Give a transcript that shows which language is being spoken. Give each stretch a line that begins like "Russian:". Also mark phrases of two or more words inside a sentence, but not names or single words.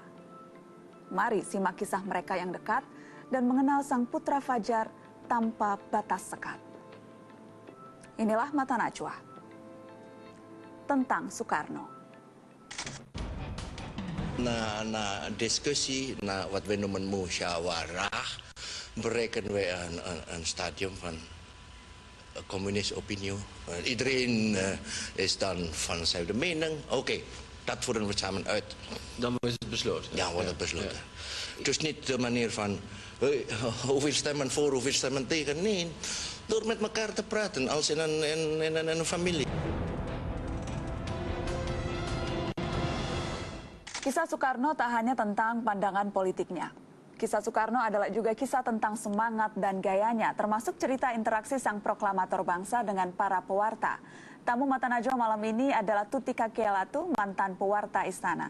Indonesian: Mari simak kisah mereka yang dekat dan mengenal sang putra fajar tanpa batas sekat. Inilah Mata Najwa tentang Soekarno.
Dutch: Na diskusi na wat we noemen musyawarah bereken we een stadium van communist opinie. Iedereen is dan van dezelfde mening. Oké, dat voeren we samen uit. Dan is het besloten. Ja, wordt het besloten. Ja. Dus niet de manier van hoeveel stemmen voor, hoeveel stemmen tegen. Nee, door met elkaar te praten als in een familie.
Indonesian: Kisah Soekarno tak hanya tentang pandangan politiknya. Kisah Soekarno adalah juga kisah tentang semangat dan gayanya, termasuk cerita interaksi sang proklamator bangsa dengan para pewarta. Tamu Mata Najwa malam ini adalah Tuti Kakielatu, mantan pewarta Istana.